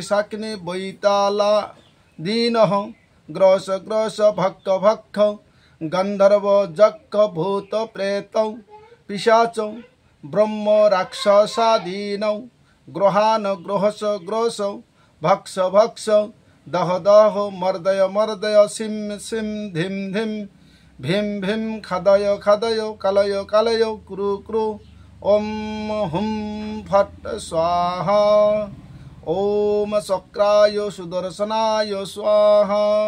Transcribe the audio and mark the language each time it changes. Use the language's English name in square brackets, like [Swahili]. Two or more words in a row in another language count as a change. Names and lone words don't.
[Sanskrit] শাকিনী বৈতালা দীন গ্রস গ্রস ভক্ষ ভক্ষ গন্ধর্ব যক্ষ ভূত প্রেত পিশাচ ব্রহ্ম রাক্ষসাদীন গ্রহাণ গ্রহস গ্রস ভক্ষ ভক্ষ দহ দহ মর্দয় মর্দয় সিম সিম ধিম ধিম ভীম ভীম খাদয় খাদয় কালয় কালয় ক্রু ক্রু ওম হুম ফট স্বাহা ওম চক্রায় সুদর্শনায় স্বাহা